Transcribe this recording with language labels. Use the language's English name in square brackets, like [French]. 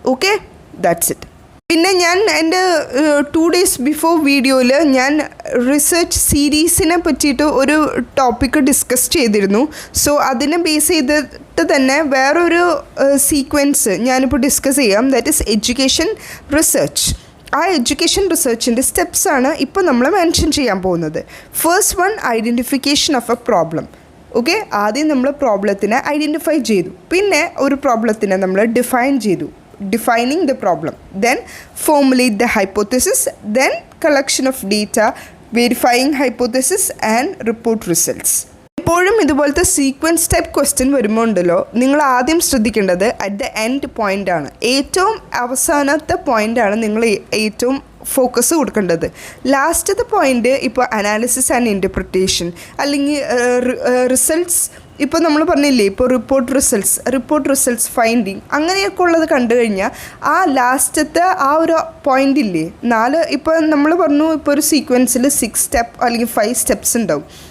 [Malayalam] Okay, [English] That's it. [Malayalam] പിന്നെ ഞാൻ എൻ്റെ 2 days ബിഫോർ വീഡിയോയിൽ ഞാൻ റിസർച്ച് സീരീസിനെ പറ്റിയിട്ട് ഒരു ടോപ്പിക്ക് ഡിസ്കസ് ചെയ്തിരുന്നു. സോ അതിനെ ബേസ് ചെയ്തിട്ട് തന്നെ വേറൊരു സീക്വൻസ് ഞാനിപ്പോൾ ഡിസ്കസ് ചെയ്യാം, [English] That is education research. [Malayalam] ആ എഡ്യൂക്കേഷൻ റിസർച്ചിൻ്റെ സ്റ്റെപ്സാണ് ഇപ്പോൾ നമ്മൾ മെൻഷൻ ചെയ്യാൻ പോകുന്നത്. [English] First one, identification of a problem. [Malayalam] Okay, ആദ്യം നമ്മൾ പ്രോബ്ലത്തിനെ ഐഡൻറ്റിഫൈ ചെയ്തു, പിന്നെ ഒരു പ്രോബ്ലത്തിനെ നമ്മൾ ഡിഫൈൻ ചെയ്തു, [English] defining the problem, then formulate the hypothesis, then collection of data, verifying hypothesis and report results. [Malayalam] എപ്പോഴും ഇതുപോലത്തെ സീക്വൻസ് ടൈപ്പ് ക്വസ്റ്റ്യൻ വരുമ്പോൾ ഉണ്ടല്ലോ, നിങ്ങൾ ആദ്യം ശ്രദ്ധിക്കേണ്ടത് അറ്റ് ദ എൻഡ് പോയിൻ്റ് ആണ്. ഏറ്റവും അവസാനത്തെ പോയിൻ്റാണ് നിങ്ങൾ ഏറ്റവും ഫോക്കസ് കൊടുക്കേണ്ടത്. ലാസ്റ്റത്തെ പോയിൻ്റ് ഇപ്പോൾ അനാലിസിസ് ആൻഡ് ഇൻ്റർപ്രിട്ടേഷൻ അല്ലെങ്കിൽ റിസൾട്ട്സ്, ഇപ്പോൾ നമ്മൾ പറഞ്ഞില്ലേ, ഇപ്പോൾ റിപ്പോർട്ട് റിസൾട്ട്സ് ഫൈൻഡിങ് അങ്ങനെയൊക്കെ ഉള്ളത് കണ്ടു കഴിഞ്ഞാൽ ആ ലാസ്റ്റത്തെ ആ ഒരു പോയിൻ്റ് ഇല്ലേ, 4, ഇപ്പോൾ നമ്മൾ പറഞ്ഞു ഇപ്പോൾ ഒരു സീക്വൻസിൽ 6 സ്റ്റെപ്പ് അല്ലെങ്കിൽ 5 സ്റ്റെപ്സ് ഉണ്ടാവും.